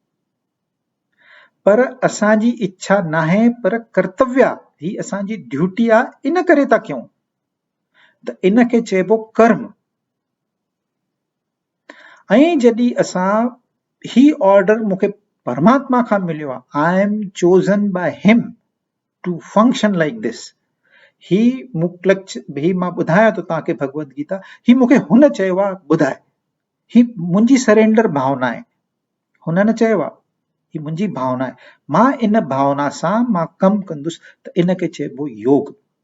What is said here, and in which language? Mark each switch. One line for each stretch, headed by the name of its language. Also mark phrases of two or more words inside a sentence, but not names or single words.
Sindhi: पर असांजी इच्छा न आहे पर कर्तव्य आहे, ही असांजी ड्यूटी आहे, इन करे था कयूं, त इनखे चइबो कर्म। ऐं जॾहिं असां ही ऑर्डर मूंखे परमात्मा खां मिलियो आहे,
English: I am chosen by him to function like this, ही मां ॿुधायां थो तव्हांखे भगवत गीता, ही मूंखे हुन चयो आहे ॿुधाए, ही मुंहिंजी सरेंडर भावना आहे, हुन न चयो आहे, ही मुंहिंजी भावना आहे, मां इन भावना सां मां कमु कंदुसि, त इनखे चइबो योग।